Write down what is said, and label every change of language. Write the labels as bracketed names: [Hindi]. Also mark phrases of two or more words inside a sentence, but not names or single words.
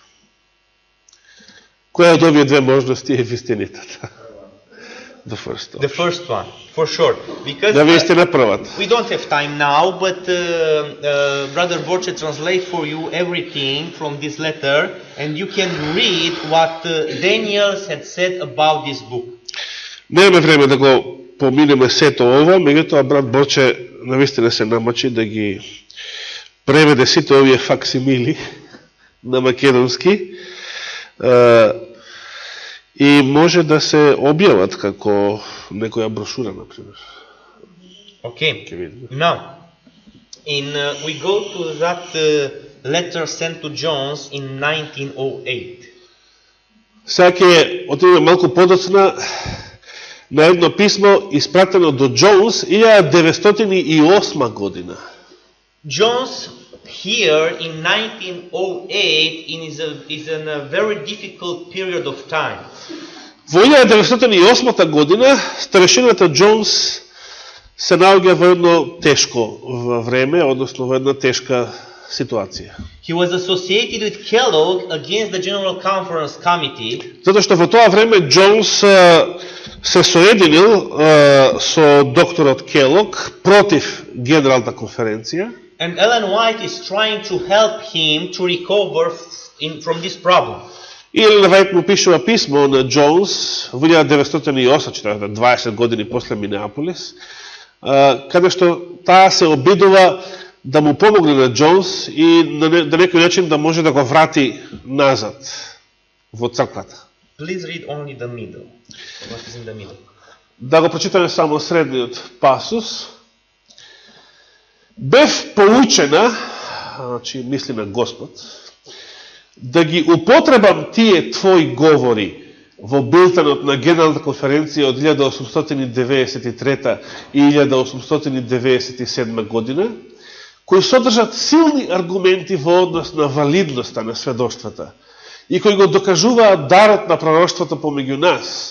[Macedonian] Која од овие две можности е вистинитата? [English] The first one. The first one, for sure. Because [Macedonian] Да вистина првата. [English] we don't have time now, but Brother Borche translate for you everything from this letter, and you can read what Daniel had said about this book. [Macedonian] Немаме време да го поминеме сето ова, меѓутоа брат Борче навистина се намачи да ги преведе сите овие факсимили на македонски и може да се објават како некоја брошура, например. Okay. Ќе видиме. [English] Now, we go to that letter sent to Jones in 1908. [Macedonian] Сега ќе отидеме малку подоцна на едно писмо испратено до Джонс 1908 година. [English] Jones here in 1908 is in a very difficult period of time. [Macedonian] Во 1908 година старешината Джонс се наоѓа во едно тешко време, односно во една тешка ситуација. [English] He was associated with Kellogg against the General Conference Committee. [Macedonian] Затоа што во тоа време Джонс се соединил со докторот Келог против Генералната конференција. [English] And Ellen White is trying to help him to recover from this problem. [Macedonian] И Елена Вајт му пишува писмо на Джонс во 1908, 20 години после Минеаполис, каде што таа се обидува да му помогне на Джонс и на некој начин да може да го врати назад во црквата. [English] Please read only the middle. What is in the middle? [Macedonian] Да го прочитаме само средниот пасус. Бев поучена, значи мисли на Господ, да ги употребам тие твои говори во билтенот на Генералната конференција од 1893 и 1897 година, кои содржат силни аргументи во однос на валидноста на сведоштвата и кои го докажуваат дарот на пророштвото помеѓу нас.